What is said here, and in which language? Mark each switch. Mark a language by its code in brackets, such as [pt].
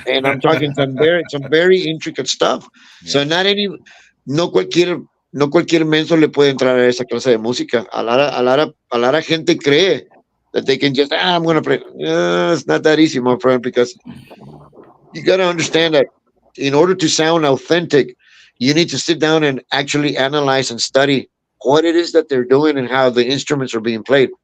[en] And I'm talking some very intricate stuff. Yeah. [es] So no cualquier menso le puede entrar a esa clase de música. [en] A lot of [es] gente cree [en] that they can just, I'm going to play. It's not that easy, my friend, because you got to understand that in order to sound authentic, you need to sit down and actually analyze and study what it is that they're doing and how the instruments are being played.